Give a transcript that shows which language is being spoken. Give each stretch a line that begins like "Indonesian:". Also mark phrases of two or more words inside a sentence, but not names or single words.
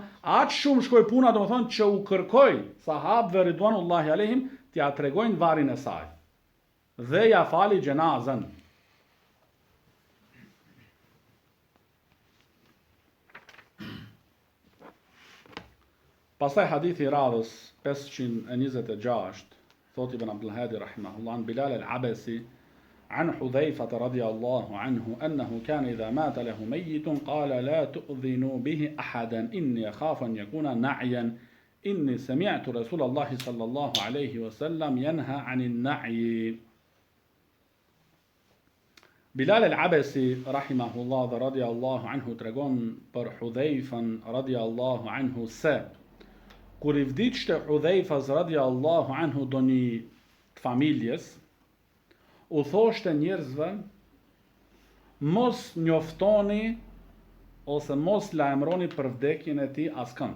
Albanian: Aq shumë shkoi puna, domethënë që u kërkoi sahabëve
Arabic: رضوان الله عليهم
Albanian: t'ia tregojnë varrin e saj. Dhe ja fali gjenazën. Pastaj hadithi i radhës 526, thot
Arabic: Ibn Abdul Hadi رحمه الله، عن بلال العبسي عن حذيفة رضي الله عنه أنه كان إذا مات له ميت قال لا تؤذنوا به أحدا إني أخاف أن يكون نعيا إني سمعت رسول الله صلى الله عليه وسلم ينهى عن النعي.
Albanian: Bilal al-Abasi rahimahullah dhe
Arabic: رضي الله عنه
Albanian: tregon për Hudhejfën
Arabic: رضي الله عنه
Albanian: se kur i vdiqte Hudhejfës
Arabic: رضي الله عنه
Albanian: do një familjes, u thoshte njerëzve, mos njoftoni ose mos lajmëroni për vdekjen e tij askënd.